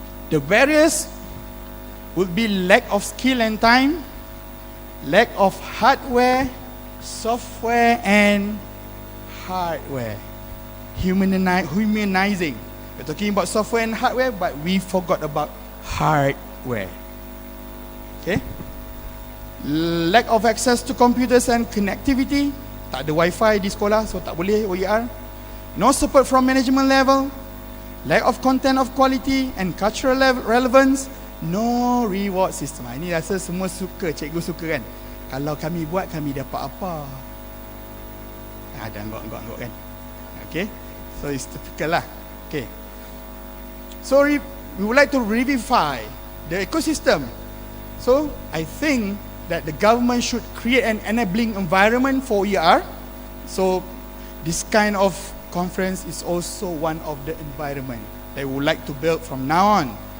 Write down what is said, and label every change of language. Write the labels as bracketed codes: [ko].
[en] The barriers would be lack of skill and time, lack of hardware, software and hardware. Humanizing. We're talking about software and hardware, but we forgot about hardware. Okay? Lack of access to computers and connectivity. [ms] Tak ada wifi di sekolah, so tak boleh OER. [en] No support from management level. Lack of content of quality and cultural relevance. No reward system. [ms] Ini rasa semua suka, cikgu suka kan. Kalau kami buat, kami dapat apa? Ada angguk-angguk kan. Okay, [en] so it's typical [ms] lah. [en] Okay, so we would like to revivify the ecosystem. So I think that the government should create an enabling environment for OER. So this kind of conference is also one of the environment that we would like to build from now on.